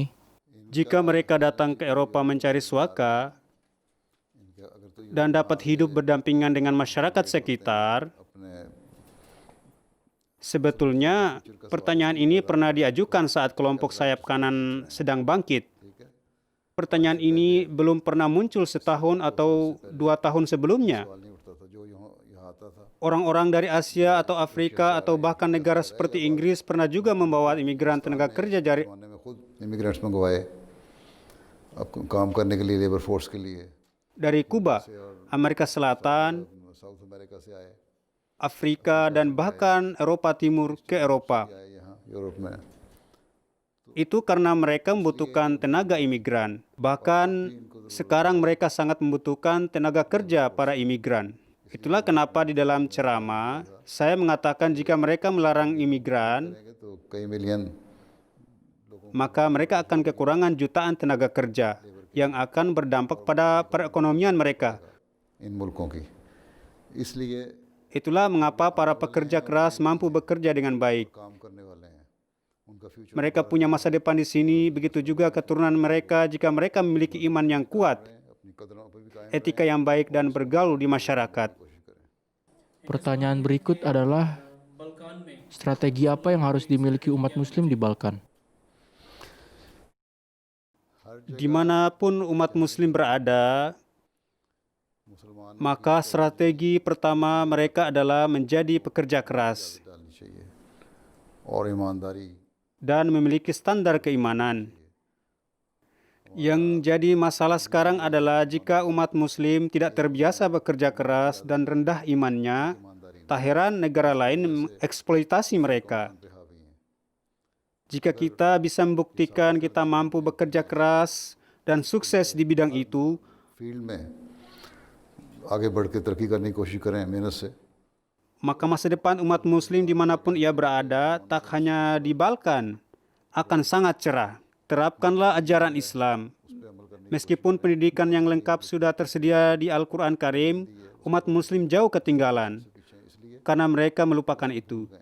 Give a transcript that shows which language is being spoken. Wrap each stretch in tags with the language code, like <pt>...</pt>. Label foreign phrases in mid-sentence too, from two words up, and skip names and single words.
<id>Jika mereka datang ke Eropa mencari suaka dan dapat hidup berdampingan dengan masyarakat sekitar, sebetulnya pertanyaan ini pernah diajukan saat kelompok sayap kanan sedang bangkit. Pertanyaan ini belum pernah muncul setahun atau 2 tahun sebelumnya. Orang-orang dari Asia atau Afrika atau bahkan negara seperti Inggris pernah juga membawa imigran tenaga kerja dari</id> <ur>امیگرینٹس منگوائے اب کام کرنے کے لیے</ur> <en>labour force</en> <ur>کے لیے</ur> <id>Kuba, Amerika Selatan,</id> <ur>ساؤتھ امریکہ سے آئے</ur> <id>Afrika, dan bahkan Eropa Timur ke Eropa.</id> <ur>یہاں یورپ میں</ur> <id>Itu karena mereka membutuhkan tenaga imigran. Bahkan sekarang mereka sangat membutuhkan tenaga kerja para imigran. Itulah kenapa di dalam ceramah saya mengatakan jika mereka melarang imigran,</id> <ur>تو کئی ملین</ur> <id>maka mereka akan kekurangan jutaan tenaga kerja yang akan berdampak pada perekonomian mereka.</id> <ur>ان ملکوں کی اس لیے</ur> <id>Itulah mengapa para pekerja keras mampu bekerja dengan baik.</id> <ur>کام کرنے والے ہیں ان کا فیوچر</ur> <id>Mereka punya masa depan di sini, begitu juga keturunan mereka jika mereka memiliki iman yang kuat,</id> <ur>اپنی قدروں پر بھی قائم</ur> <id>etika yang baik, dan bergaul di masyarakat. Pertanyaan berikut adalah, strategi apa yang harus dimiliki umat muslim di Balkan? Dimanapun umat muslim berada, maka strategi pertama mereka adalah menjadi pekerja keras</id> <ur>ڈالنی چاہیے اور ایمانداری</ur> <id>dan memiliki standar keimanan. Yang jadi masalah sekarang adalah jika umat muslim tidak terbiasa bekerja keras dan rendah imannya, tak heran negara lain mengeksploitasi mereka. Jika kita bisa membuktikan kita mampu bekerja keras dan sukses di bidang itu,</id> <ur>فیلڈ میں آگے بڑھ کے ترقی کرنے کی کوشش کریں محنت سے</ur> <id>maka masa depan umat muslim dimanapun ia berada, tak hanya di Balkan, akan sangat cerah. Terapkanlah ajaran Islam. Meskipun pendidikan yang lengkap sudah tersedia di Al-Quran Karim, umat muslim jauh ketinggalan karena mereka melupakan itu.</id>